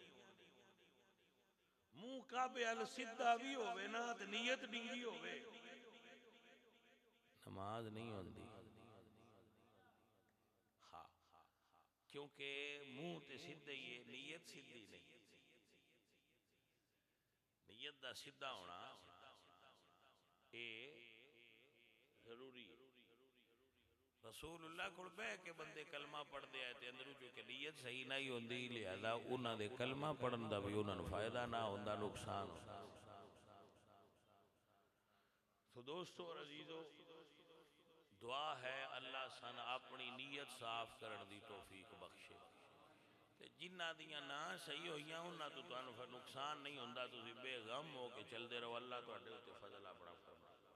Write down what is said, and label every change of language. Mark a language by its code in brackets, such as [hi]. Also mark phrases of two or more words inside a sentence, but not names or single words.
[pa] منہ کعبے ال سیدھا بھی ہوئے نا تے نیت ڈنگی ہوئے نماز نہیں ہوندی ہاں کیونکہ منہ تے سیدھے ہی ہے نیت سیدھی نہیں نیت دا سیدھا ہونا اے ضروری رسول اللہ کو بے کہ بندے کلمہ پڑھ دے آئے تھے اندروں چونکہ نیت صحیح نہیں ہوندی لہذا انہاں دے کلمہ پڑھن دا بھی انہاں فائدہ نہ ہوندا نقصان ہوندا تو دوستو اور عزیزو دعا ہے اللہ سن اپنی نیت صاف کرن دی توفیق بخشے جنہ دیاں نہ صحیح ہوئیاں انہاں تو نقصان نہیں ہوندا تسی بے غم ہو کے چل دے رہو اللہ تو اڈے ہوتے فضل اپنا فرما